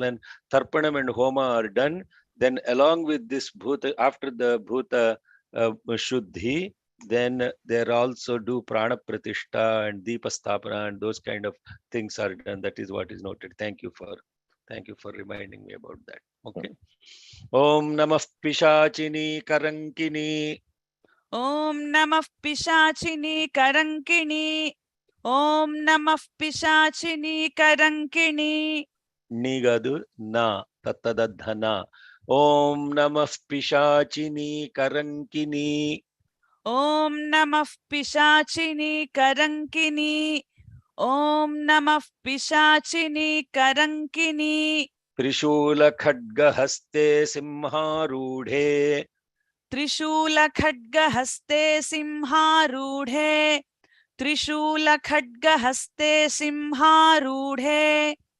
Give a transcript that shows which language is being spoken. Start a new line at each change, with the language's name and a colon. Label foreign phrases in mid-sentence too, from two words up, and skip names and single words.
English: When tarpanam and homa are done, then along with this bhuta, after the
Sanskrit: भूत शुद्धि,
English: then there also do
Sanskrit: प्राण प्रतिष्ठा
English: and
Sanskrit: दीप स्थापन
English: and those kind of things are done. That is what is noted. Thank you for reminding me about that. Okay.
Sanskrit: ॐ नमः पिशाचिनि करंकिणि. ॐ नमः पिशाचिनि करंकिणि. ॐ नमः पिशाचिनि करंकिणि. Nigadu na tattadadhana. ॐ नमः पिशाचिनि करंकिणि. ॐ नमः पिशाचिनि करंकिणि. ॐ नमः पिशाचिनि करंकिणि. त्रिशूल खड्ग हस्ते सिंहारूढे. त्रिशूल खड्ग हस्ते सिंहारूढे. त्रिशूल खड्ग हस्ते सिंहारूढे.